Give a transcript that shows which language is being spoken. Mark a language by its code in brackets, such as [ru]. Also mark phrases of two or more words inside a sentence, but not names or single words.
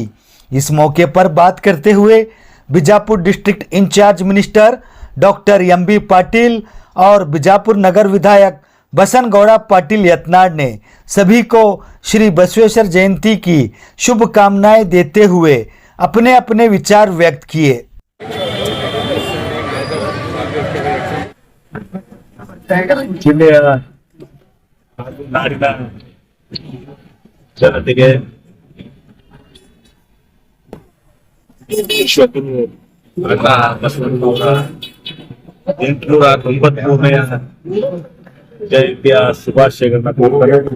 [hi] इस मौके पर बात करते हुए बीजापुर [en] district in-charge minister [hi] डॉक्टर एम.बी. पाटिल और बीजापुर नगर विधायक बसनगौड़ा पाटिल यत्नाड़ ने सभी को श्री बसवेश्वर जयंती की शुभकामनाएं देते हुए अपने अपने विचार व्यक्त किए। [kn] ಜಿಲ್ಲೆಯ ನಾಡಿನ ಜನತೆಗೆ ವಿಶ್ವಗುರು ಬಸವಣ್ಣನವರ 893ನೇ ಜಯಂತಿಯ ಶುಭಾಶಯಗಳನ್ನ ಕೋರ್ತಾರೆ।